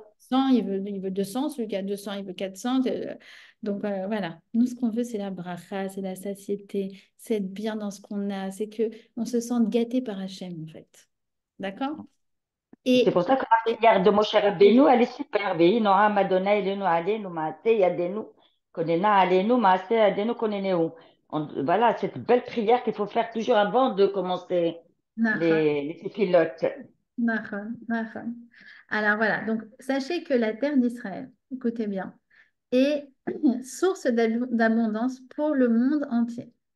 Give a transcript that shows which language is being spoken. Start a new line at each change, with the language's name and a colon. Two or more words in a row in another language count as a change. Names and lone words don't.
French: a 100, il veut 200, celui qui a 200, il veut 400. Donc voilà, nous ce qu'on veut, c'est la bracha, c'est la satiété, c'est être bien dans ce qu'on a, c'est que on se sente gâté par Hachem en fait. D'accord? C'est Et, pour ça que la et- prière de Moshe Rabbeinu, elle est super.
Hebrew: ויהי נועם אדני אלהינו עלינו מעשה ידינו כוננה עלינו מעשה ידינו כוננהו.
French: Voilà, cette belle prière qu'il faut faire toujours avant de commencer Nachon, les pilotes.
Hebrew: נכון נכון.
French: Alors voilà, donc sachez que la terre d'Israël, écoutez bien, est source d'abondance pour le monde entier.